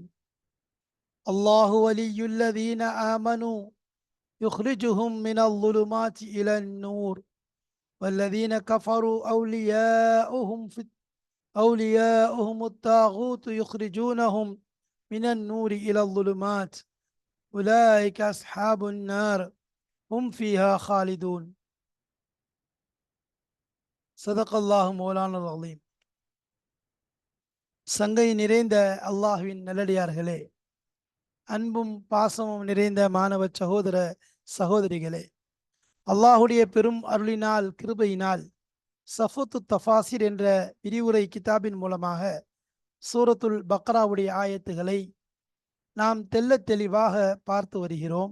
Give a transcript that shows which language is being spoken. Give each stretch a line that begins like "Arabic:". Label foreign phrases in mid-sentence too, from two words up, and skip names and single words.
Arabic: الله ولي الذين آمنوا يخرجهم من الظلمات إلى النور، والذين كفروا أولياؤهم الطاغوت يخرجونهم من النور إلى الظلمات، أولئك أصحاب النار هم فيها خالدون. صدق الله مولانا العظيم.
Tamil: சங்கை நிறைந்த அல்லாஹ்வின் நல்லடியார்களே, அன்பும் பாசமும் நிறைந்த மாணவ சகோதர சகோதரிகளே, அல்லாஹுடைய பெரும் அருளினால் கிருபையினால் சஃபுத்து தஃபாசிர் என்ற விரிவுரை கிதாபின் மூலமாக சூரத்துல் பக்ராவுடைய ஆயத்துகளை நாம் தெள்ளத் தெளிவாக பார்த்து வருகிறோம்.